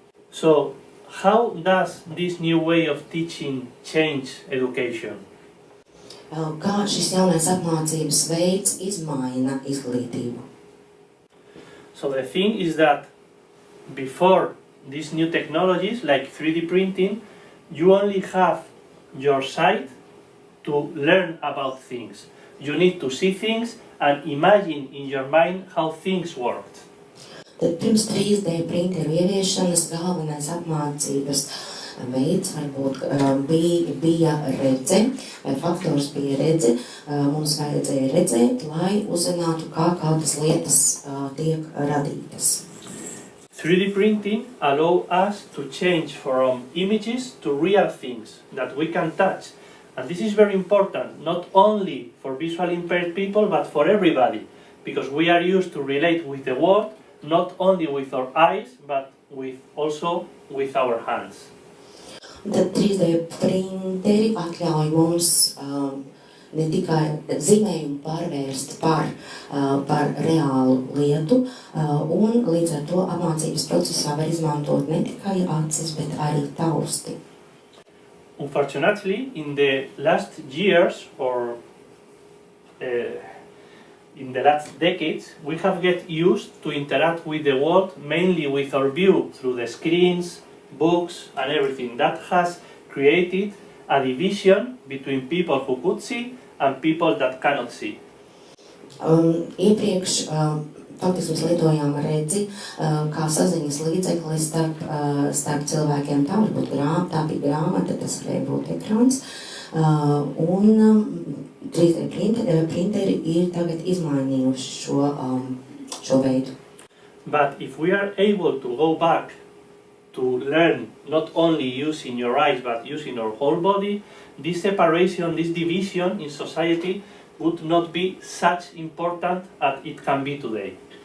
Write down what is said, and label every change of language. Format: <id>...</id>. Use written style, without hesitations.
<en>So, how does this new way of teaching change education?</en> <lv>Kā šis jaunais apmācības veids izmaina izglītību?</lv> <en>So the thing is that before these new technologies like 3D printing, you only have your sight to learn about things. You need to see things and imagine in your mind how things worked.</en> <lv>Tad pirms 3D printeru ieviešanas galvenais apmācības veids, varbūt bija redze, vai faktors bija redze, mums vajadzēja redzēt, lai uzzinātu, kā kādas lietas tiek radītas.</lv> <en>3D printing allows us to change from images to real things that we can touch. And this is very important, not only for visually impaired people, but for everybody, because we are used to relate with the world, not only with our eyes, but also with our hands.</en> <lv>Tad 3D printeri atļauj mums ne tikai zīmējumu pārvērst par reālu lietu, un līdz ar to apmācības procesā var izmantot ne tikai acis, bet arī tausti.</lv> <en>Unfortunately, in the last years or in the last decades, we have get used to interact with the world mainly with our view through the screens, books, and everything. That has created a division between people who could see and people that cannot see.</en> <lv>Iepriekš faktiski mēs lietojām redzi kā saziņas līdzekli starp cilvēkiem. Tā var būt tā bija grāmata, tas varēja būt ekrāns. Un 3D printeri ir tagad izmainījuši šo veidu.</lv> <en>But if we are able to go back to learn not only using your eyes but using our whole body, this separation, this division in society would not be such important as it can be today.</en>